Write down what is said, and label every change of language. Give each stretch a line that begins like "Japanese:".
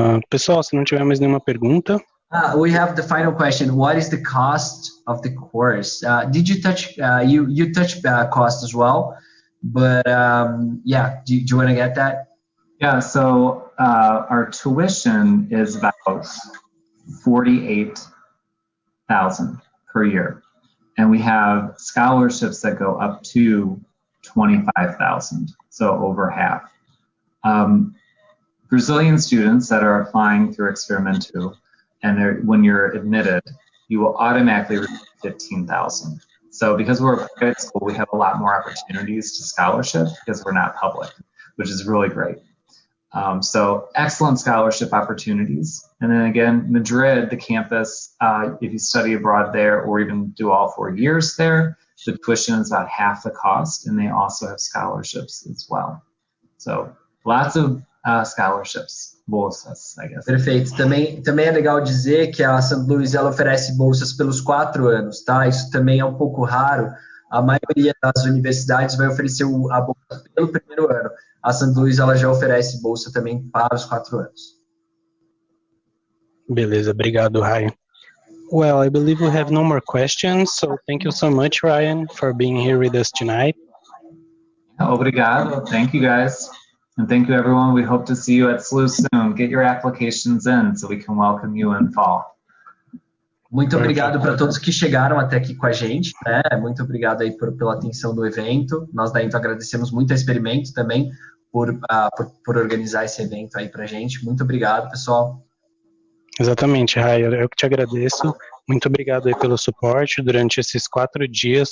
Portuguese: Pessoal, se não tiver mais nenhuma pergunta.
English: We have the final question. What is the cost of the course? Did you touch, you touched cost as well? But yeah, do you want to get that? Yeah, so our tuition is about $48,000 per year. And we have scholarships that go up to $25,000, so over half. Brazilian students that are applying through Experimento, and when you're admitted, you will automatically receive $15,000. So because we're a private school, we have a lot more opportunities to scholarship because we're not public, which is really great. So excellent scholarship opportunities. And then again, Madrid, the campus, if you study abroad there or even do all 4 years there, the tuition is about half the cost, and they also have scholarships as well. So lots of scholarships. Bolsas, I guess.
Portuguese: Perfeito. Também é legal dizer que a St. Louis ela oferece bolsas pelos 4 anos, tá? Isso também é um pouco raro. A maioria das universidades vai oferecer a bolsa pelo primeiro ano. A St. Louis ela já oferece bolsa também para os 4 anos. Beleza, obrigado, Ryan.
English: Well, I believe we have no more questions, so thank you so much, Ryan, for being here with us tonight.
Portuguese: Obrigado.
English: Thank you, guys. And thank you, everyone. We hope to see you at SLU soon. Get your applications in so we can welcome you in fall.
Portuguese: Muito obrigado para todos que chegaram até aqui com a gente, né? Muito obrigado aí pela atenção do evento. Nós da Into agradecemos muito a Experimento também por organizar esse evento aí pra gente. Muito obrigado, pessoal. Exatamente, Rai, eu que te agradeço. Muito obrigado aí pelo suporte durante esses 4 dias.